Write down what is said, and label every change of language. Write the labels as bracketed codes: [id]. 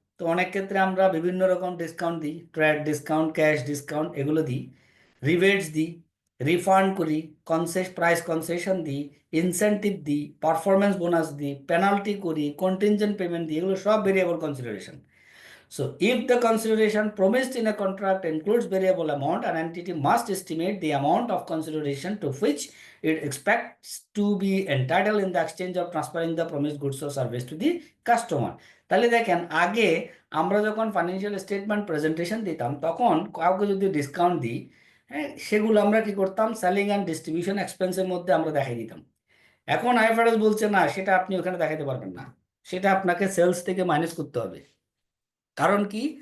[bn] তো অনেক ক্ষেত্রে আমরা বিভিন্ন রকম ডিসকাউন্ট দিই, ট্রেড ডিসকাউন্ট, ক্যাশ ডিসকাউন্ট, এগুলো দিই। রিবেটস দিই, রিফান্ড করি, প্রাইস কনসেশন দিই, ইনসেন্টিভ দিই, পারফরমেন্স বোনাস দিই, পেনাল্টি করি, কন্টিনজেন্ট পেমেন্ট দিই, এগুলো সব variable consideration. [en] So, if the consideration promised in a contract includes variable amount, an entity must estimate the amount of consideration to which it expects to be entitled in the exchange of transferring the promised goods or service to the customer. [bn] তাহলে দেখেন, আগে আমরা যখন financial statement presentation দিতাম, তখন কাউকে যদি discount দিই, হ্যাঁ, সেগুলো আমরা কি করতাম? সেলিং অ্যান্ড ডিস্ট্রিবিউশন এক্সপেন্সের মধ্যে আমরা দেখাই দিতাম। এখন আইএফআরএস বলছে না, সেটা আপনি ওখানে দেখাতে পারবেন না, সেটা আপনাকে সেলস থেকে মাইনাস করতে হবে। কারণ কি?